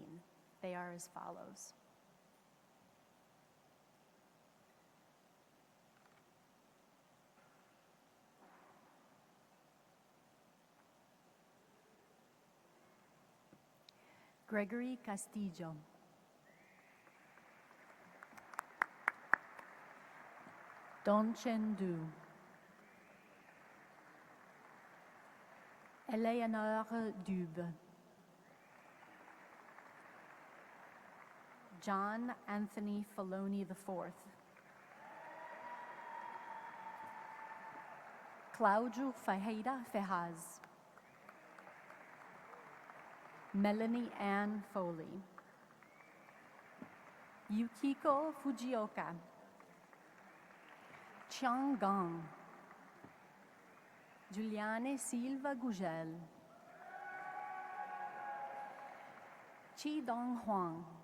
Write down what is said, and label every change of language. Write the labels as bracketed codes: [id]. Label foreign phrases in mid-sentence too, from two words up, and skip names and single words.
[en] They are as follows. Gregory Castillo. Don Chen Du. Eleanor Dube. John Anthony Filoni IV. Cláudio Ferreira Ferraz. Melanie Ann Foley. Yukiko Fujioka. Chiang Gong. Giuliane Silva Gugel. Chi Dong Huang.